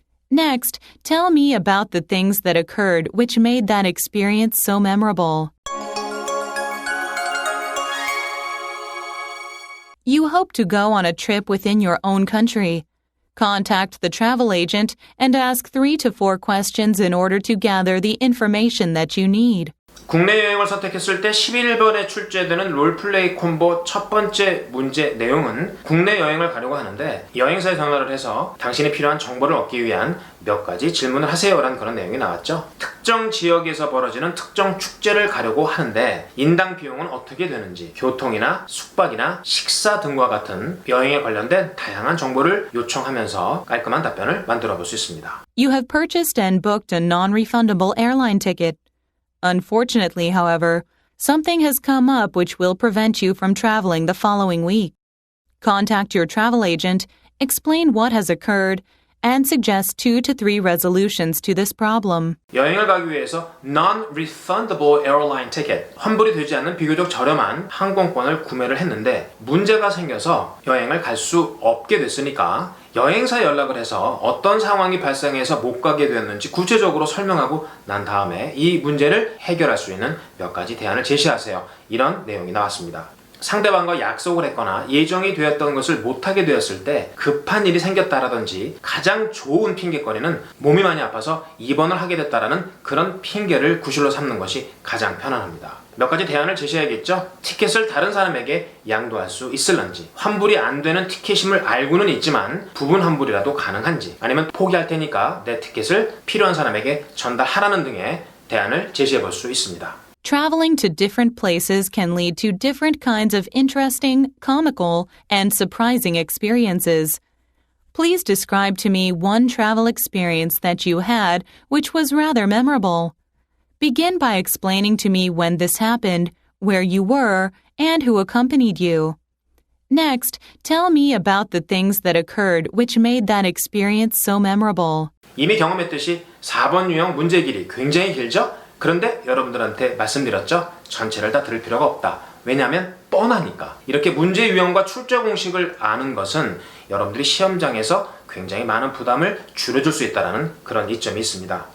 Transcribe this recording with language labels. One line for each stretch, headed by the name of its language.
English: Next, tell me about the things that occurred which made that experience so memorable. You hope to go on a trip within your own country. Contact the travel agent and ask 3 to 4 questions in order to gather the information that you need.
Korean: 국내 여행을 선택했을 때 11번에 출제되는 롤플레이 콤보 첫 번째 문제 내용은 국내 여행을 가려고 하는데 여행사에 전화를 해서 당신이 필요한 정보를 얻기 위한 몇 가지 질문을 하세요라는 그런 내용이 나왔죠. 특정 지역에서 벌어지는 특정 축제를 가려고 하는데 인당 비용은 어떻게 되는지, 교통이나 숙박이나 식사 등과 같은 여행에 관련된 다양한 정보를 요청하면서 깔끔한 답변을 만들어 볼 수 있습니다.
English: You have purchased and booked a non-refundable airline ticket. Unfortunately, however, something has come up which will prevent you from traveling the following week. Contact your travel agent, explain what has occurred, and suggest 2 to 3 resolutions to this problem.
Korean: 여행을 가기 위해서
English: non-refundable airline ticket,
Korean: 환불이 되지 않는 비교적 저렴한 항공권을 구매를 했는데 문제가 생겨서 여행을 갈 수 없게 됐으니까 여행사에 연락을 해서 어떤 상황이 발생해서 못 가게 되었는지 구체적으로 설명하고 난 다음에 이 문제를 해결할 수 있는 몇 가지 대안을 제시하세요. 이런 내용이 나왔습니다. 상대방과 약속을 했거나 예정이 되었던 것을 못하게 되었을 때 급한 일이 생겼다라든지 가장 좋은 핑계거리는 몸이 많이 아파서 입원을 하게 됐다라는 그런 핑계를 구실로 삼는 것이 가장 편안합니다. 몇 가지 대안을 제시해야겠죠? 티켓을 다른 사람에게 양도할 수 있을런지, 환불이 안 되는 티켓임을 알고는 있지만 부분 환불이라도 가능한지, 아니면 포기할 테니까 내 티켓을 필요한 사람에게 전달하라는 등의 대안을 제시해 볼 수 있습니다.
English: Traveling to different places can lead to different kinds of interesting, comical, and surprising experiences. Please describe to me one travel experience that you had which was rather memorable. Begin by explaining to me when this happened, where you were, and who accompanied you. Next, tell me about the things that occurred which made that experience so memorable.
Korean: 이미 경험했듯이 4번 유형 문제 길이 굉장히 길죠? 그런데 여러분들한테 말씀드렸죠? 전체를 다 들을 필요가 없다. 왜냐하면 뻔하니까. 이렇게 문제 유형과 출제 공식을 아는 것은 여러분들이 시험장에서 굉장히 많은 부담을 줄여줄 수 있다는 그런 이점이 있습니다.